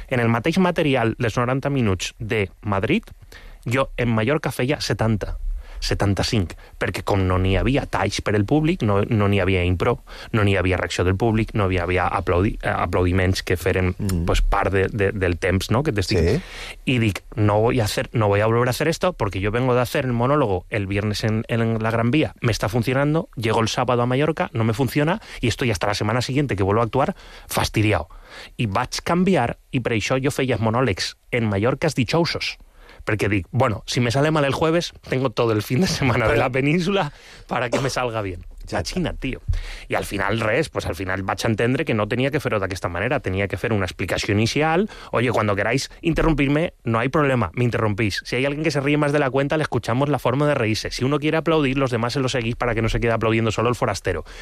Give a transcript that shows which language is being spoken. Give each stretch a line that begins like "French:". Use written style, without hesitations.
Catalan: En el mateix material dels 90 minuts de Madrid, jo en Mallorca feia 70. 75, perquè com no n'hi havia talls per al públic, no n'hi havia impro, no n'hi havia reacció del públic, no n'hi havia aplaudiments que feren pues, part del temps, no?, que t'estic. Sí.
Spanish: I dic, no voy a volver a hacer esto, perquè jo vengo de hacer el monólogo el viernes en la Gran Vía, me está funcionando, llego el sábado a Mallorca, no me funciona, y estoy hasta la semana siguiente que vuelvo a actuar fastidiado.
Catalan: I vaig canviar, i per això jo feia monòlegs en Mallorca es dichousos.
Spanish: Perquè dic, bueno, si me sale mal el jueves, tengo todo el fin de semana de la península para que me salga bien. La Xina, tío.
Catalan: I al final res, pues al final vaig entendre que no tenia que fer-ho d'aquesta manera, tenia que fer una explicació inicial.
Spanish: Oye, cuando queráis interrumpirme, no hay problema, me interrumpís. Si hay alguien que se ríe más de la cuenta, le escuchamos la forma de reírse. Si uno quiere aplaudir, los demás se lo seguís para que no se quede aplaudiendo solo el forastero.